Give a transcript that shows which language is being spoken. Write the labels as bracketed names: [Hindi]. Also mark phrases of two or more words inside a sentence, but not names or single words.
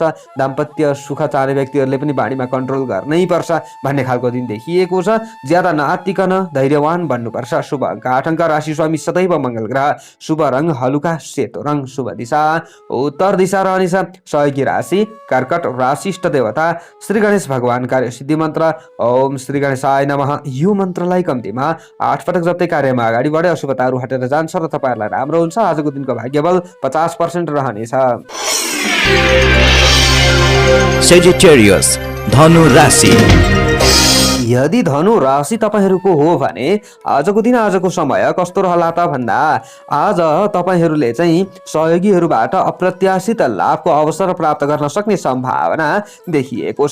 [Nepali] दाम्पत्य सुख चाहने व्यक्तिहरूले पनि बाढीमा कन्ट्रोल गर्नै पर्छ भन्ने खालको दिन देखिएको छ। ज्यादा नआत्तिकन धैर्यवान बन्नुपर्छ। शुभ अङ्क 8 अङ्क, राशि स्वामी सदैव मङ्गल ग्रह, शुभ रङ हलुका सेतो रङ, शुभ दिशा उत्तर दिशा रहनेछ। सहयोगी राशि कर्कट, राशि इष्ट देवता श्री गणेश भगवान, कार्य सिद्धि मन्त्र [Sanskrit] ओम श्री गणेशाय नमः। [Nepali] यो मन्त्रलाई कम्तीमा 8 पटक जप्दै कार्यमा अगाडि बढे अशुभताहरू हटेर जान्छ र तपाईहरुलाई राम्रो हुन्छ। आजको दिनको भाग्यबल 50% रहनेछ। Sagittarius, धनु राशि। यदि धनु राशि तपाईहरुको हो भने आजको दिन, आजको समय कस्तो रहला त भन्दा आज तपाईहरुले चाहिँ सहयोगीहरुबाट अप्रत्याशित लाभको अवसर प्राप्त गर्न सक्ने सम्भावना देखिएको छ।